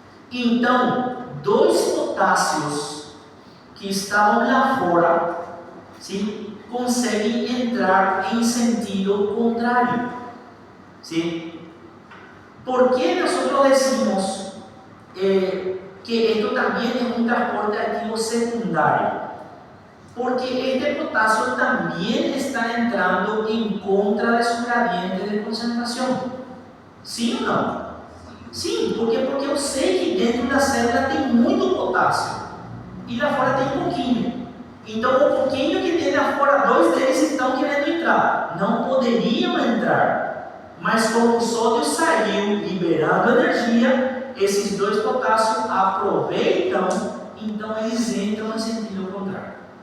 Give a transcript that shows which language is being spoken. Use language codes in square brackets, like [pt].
[pt] Então, dois potássios que estavam lá fora, [es] ¿sí?, [pt] conseguem entrar em sentido contrário. [es] ¿Sí? ¿Por qué nosotros decimos que esto también es un transporte activo secundario? Porque este potasio también está entrando en contra de su gradiente de concentración. ¿Sí o no? [pt] Sí, porque eu sei que dentro da célula tem muito potássio e lá fora tem pouquinho. Então, o pouquinho que tem lá fora, dois deles estão querendo entrar. Não poderiam entrar, mas como o sódio saiu liberando energia, esses dois potássios aproveitam, então eles entram em sentido contrário.